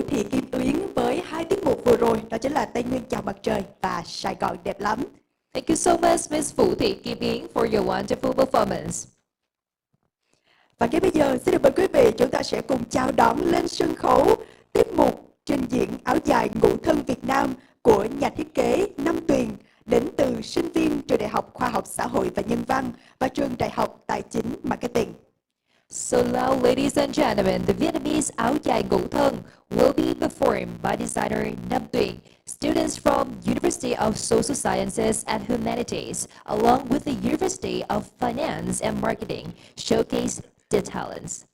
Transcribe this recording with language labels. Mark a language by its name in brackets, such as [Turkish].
[Vietnamese] Kim Tuyến với hai tiết mục vừa rồi, đó chính là Tây Nguyên chào mặt trời và Sài Gòn đẹp lắm. [English] Thank you so much, Miss Vũ Thị Kim Yến, for your wonderful performance. [Vietnamese] Và ngay bây giờ xin được mời quý vị chúng ta sẽ cùng chào đón lên sân khấu tiết mục trình diễn áo dài ngũ thân Việt Nam của nhà thiết kế Năm Tuyền đến từ sinh viên trường Đại học Khoa học Xã hội và Nhân văn và trường Đại học Tài chính Marketing. [English] So now, ladies and gentlemen, the Vietnamese áo dài ngũ thân will be performed by designer Nam Tuyền, students from University of Social Sciences and Humanities, along with the University of Finance and Marketing, showcase their talents.